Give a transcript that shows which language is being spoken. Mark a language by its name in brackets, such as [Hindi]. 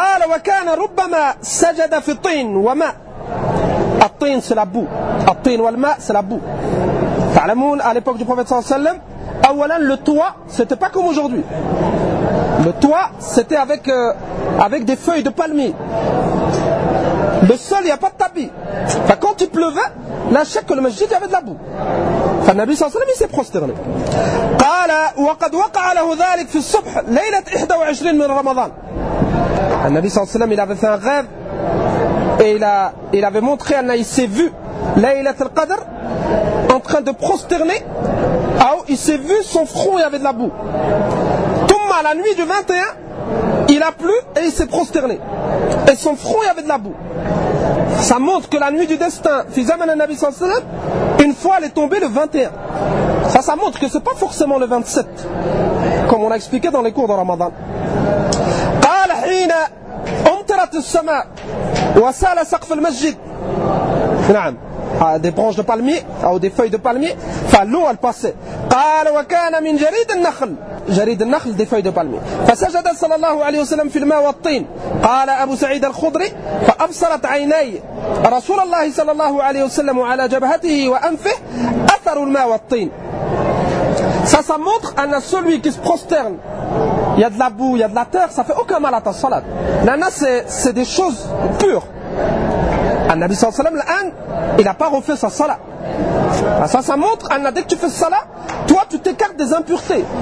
[Arabic] وكان ربما سجد في الطين وماء. [French] الطين c'est la boue. [Arabic] الطين والماء [French] c'est la boue. [Arabic] تعلمون [French] à l'époque du prophète sallallahu alayhi wa sallam, le toit c'était pas comme aujourd'hui. Le toit c'était avec avec des feuilles de palmier. Le sol, il n'y a pas de tapis. Enfin, quand il pleuvait, là, chaque que le masjid, il y avait de la boue. Enfin, Nabi sallallahu alayhi wa sallam, il s'est prosterné. [Arabic] قال وقد وقع له ذلك في الصبح ليلة 21 من رمضان. [French] Nabi sallallahu alayhi wa sallam, il avait fait un rêve et il avait montré, il s'est vu [Arabic] ليلة القدر [French] en train de prosterner. Il s'est vu son front, il y avait de la boue. [Arabic] ثم [French] la nuit du 21, il a plu et il s'est prosterné. Et son front, il y avait de la boue. Ça montre que la nuit du destin, une fois, elle est tombée le 21. Ça montre que ce n'est pas forcément le 27, comme on a expliqué dans les cours de Ramadan. [Arabic] قال حين أمطرت السماء وسال سقف المسجد. نعم. [French] Des branches de palmier, ou des feuilles de palmier. Enfin, l'eau, elle passait. [Arabic] قال وكان من جريد النخل. جريد النخل, [French] des feuilles de palmier. [Arabic] فسجد صلى الله عليه وسلم في الماء والطين. قال أبو سعيد الخضري فأبصرت عيني رسول الله صلى الله عليه وسلم على جبهته وأنفه أثر الماء والطين. [French] Ça montre [Arabic] أن [French] celui qui se prosterne, il y a de la boue, il y a de la terre, ça fait aucun mal à ta salat. Là, c'est des choses pures. Le Nabi sallallahu alayhi wa sallam, il n'a pas refait sa salat. Ça montre, dès que tu fais salat, toi tu t'écartes des impuretés.